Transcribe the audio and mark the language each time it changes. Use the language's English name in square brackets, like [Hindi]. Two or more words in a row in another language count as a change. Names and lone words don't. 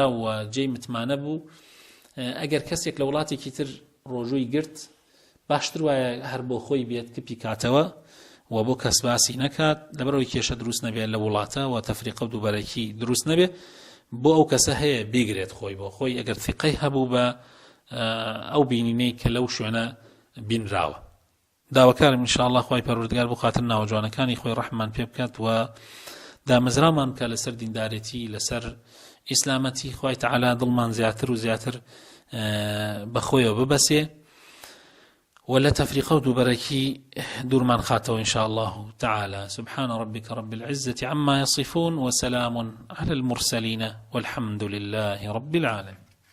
[Central Kurdish] و جێی متمانە بوو، ئەگەر کەسێک لە وڵاتێکی تر ڕۆژووی گرت، باشتر وایە هەر بۆ خۆی بێت کپی کاتەوە و بۆ کەس باسی نەکات، لەبەرەوەی کێشە دروست نەبێت لە وڵاتە و تەفریقە و دووبەرەکی دروست نەبێت، بۆ ئەو کەسە هەیە بیگرێت خۆی بۆ خۆی ئەگەر ثقەی هەبوو بە ئەو بینینەی کە لەو شوێنە بینراوە. داواکارم ئینشاءالله خوای پەروەردگار بۆ خاتر ناوەجوانەکانی خۆی ڕەحمان پێ بکات و دامەزرامان بکات لەسەر دیندارێتی، لەسەر ئیسلامەتی، خوای تەعالا دڵمان زیاتر و زیاتر بەخۆیەوە ببەسێ ولا تفريق دوبركي دور من خاته [Arabic] إن شاء الله تعالى. سبحان ربك رب العزة عما يصفون وسلام على المرسلين والحمد لله رب العالمين.